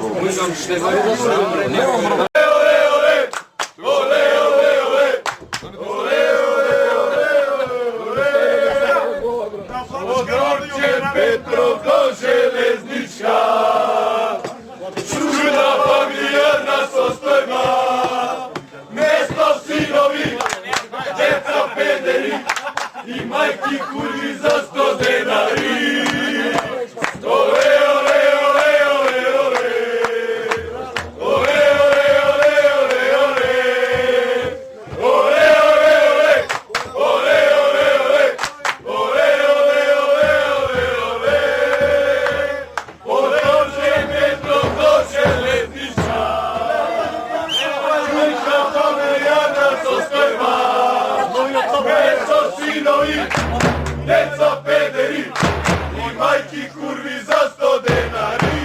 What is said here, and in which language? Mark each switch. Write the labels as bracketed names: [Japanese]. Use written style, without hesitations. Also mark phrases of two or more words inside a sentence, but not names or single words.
[Macedonian] Петров до железничка, чудна фамилијарна состојба, место синови, дјеца педери и мајки курви за 100 денари. Ole, ole, ole, ole, ole, ole, ole, ole, ole, ole, ole, ole, ole, ole, дјеца педери и мајки курви за 100 денари.